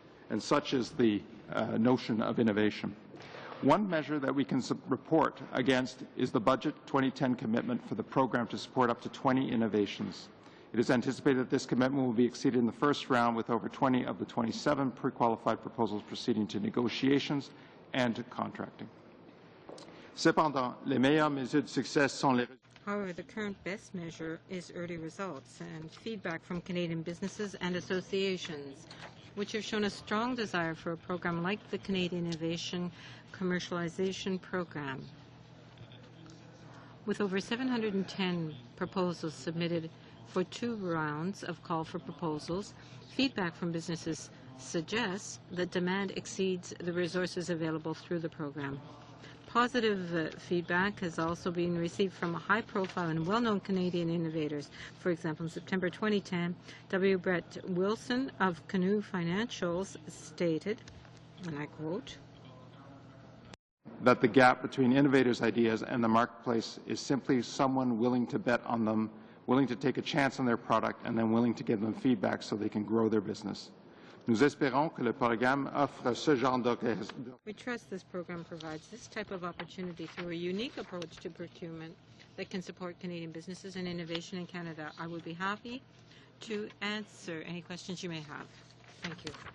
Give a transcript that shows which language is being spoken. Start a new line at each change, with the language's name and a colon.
English: And such is the notion of innovation. One measure that we can report against is the Budget 2010 commitment for the program to support up to 20 innovations. It is anticipated that this commitment will be exceeded in the first round, with over 20 of the 27 pre-qualified proposals proceeding to negotiations and to contracting.
French: Cependant, les meilleures mesures de succès sont les...
English: However, the current best measure is early results and feedback from Canadian businesses and associations, which have shown a strong desire for a program like the Canadian Innovation Commercialization Program. With over 710 proposals submitted for 2 rounds of call for proposals, feedback from businesses suggests that demand exceeds the resources available through the program. Positive feedback has also been received from high-profile and well-known Canadian innovators. For example, in September 2010, W. Brett Wilson of Canoe Financials stated, and I quote, that the gap between innovators' ideas and the marketplace is simply someone willing to bet on them, willing to take a chance on their product, and then willing to give them feedback so they can grow their business.
French: Nous espérons que le programme offre ce genre d'occasion.
English: We trust this program provides this type of opportunity through a unique approach to procurement that can support Canadian businesses and innovation in Canada. I would be happy to answer any questions you may have. Thank you.